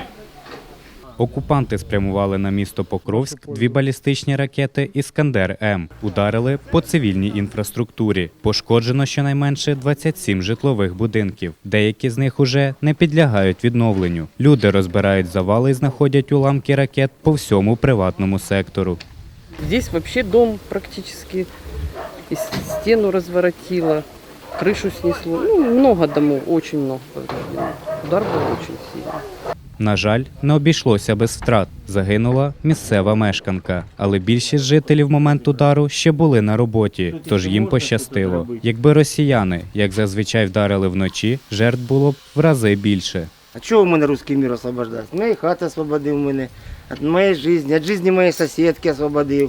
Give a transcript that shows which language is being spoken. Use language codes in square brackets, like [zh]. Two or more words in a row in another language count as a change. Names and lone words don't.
[uk] Окупанти спрямували на місто Покровськ 2 балістичні ракети «Іскандер-М». Ударили по цивільній інфраструктурі. Пошкоджено щонайменше 27 житлових будинків. Деякі з них уже не підлягають відновленню. Люди розбирають завали і знаходять уламки ракет по всьому приватному сектору. [ru] Здесь вообще дом практически, и стену разворотило, крышу снесло. Много домов, очень много повреждено. Удар был очень сильный. [uk] На жаль, не обійшлося без втрат. Загинула місцева мешканка. Але більшість жителів в момент удару ще були на роботі, тож їм пощастило. Якби росіяни, як зазвичай, вдарили вночі, жертв було б в рази більше. А чого в мене русський мір освобождати? Моєї хати освободив мене, від моєї житті, від життя моєї сусідки освободив.